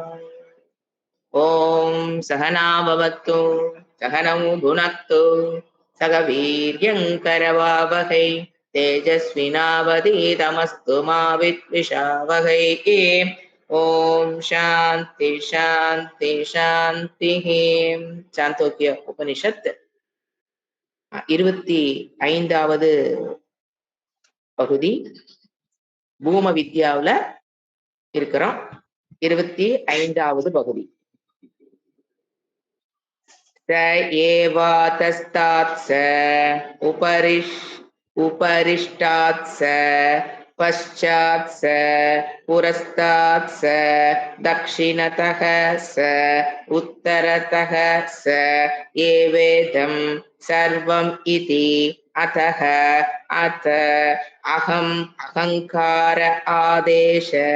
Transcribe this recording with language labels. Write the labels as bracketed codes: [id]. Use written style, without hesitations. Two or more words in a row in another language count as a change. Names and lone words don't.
[sa] ओम सहना भवतु सहनौ भुनक्तु सह वीर्यं करवावहै तेजस्विनावधीतमस्तु मा विद्विषावहै। ओम शांति शांति शांति। [ta] சாந்தோக்கிய உபனிஷத் 25வது பகுதி பூம வித்யாவுல இருக்கிறோம். 25வது பகுதி. [sa] स एवातस्तात् स उपरिष्टात् स पश्चात् स पुरस्तात् स दक्षिणतः स उत्तरतः स एवेदं सर्वम् इति अतः अथ अहम् अहङ्कार आदेश